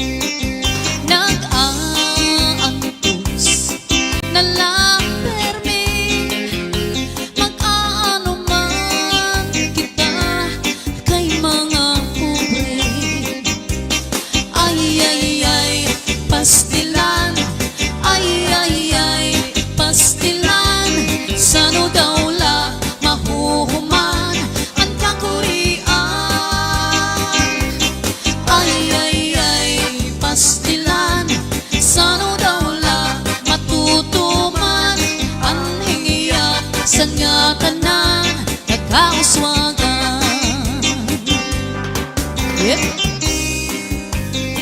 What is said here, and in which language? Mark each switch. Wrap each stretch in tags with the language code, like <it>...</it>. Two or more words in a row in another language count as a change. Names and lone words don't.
<war>nag-aantos na lang permi, mag-aano man kita kay mga pobre. Ay ay ay pastilan, ay ay ay pastilan, sano daw la mahuhuman ang kakurian. Ay ay ay pastilan, sano daw la matutuman ang hingiya sa nga tanan nagkauswagan.</war> <en>Yep.</en>